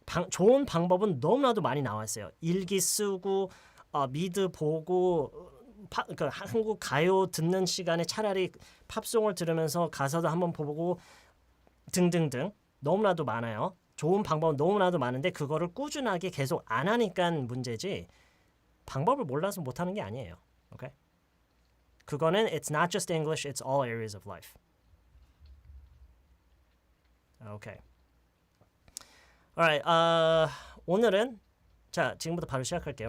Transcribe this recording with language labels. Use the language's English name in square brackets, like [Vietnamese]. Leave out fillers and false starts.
[Korean] 좋은 방법은 너무나도 많이 나와 있어요. 일기 쓰고 미드 보고 그러니까 한국 가요 듣는 시간에 차라리 팝송을 들으면서 가사도 한번 보고 등등등 너무나도 많아요. 좋은 방법은 너무나도 많은데 그거를 꾸준하게 계속 안 하니까 문제지 방법을 몰라서 못하는 게 아니에요. 오케이? 그거는 [English] it's not just English, it's all areas of life. [Korean] 오케이. Alright, 오늘은 자 지금부터 바로 시작할게요.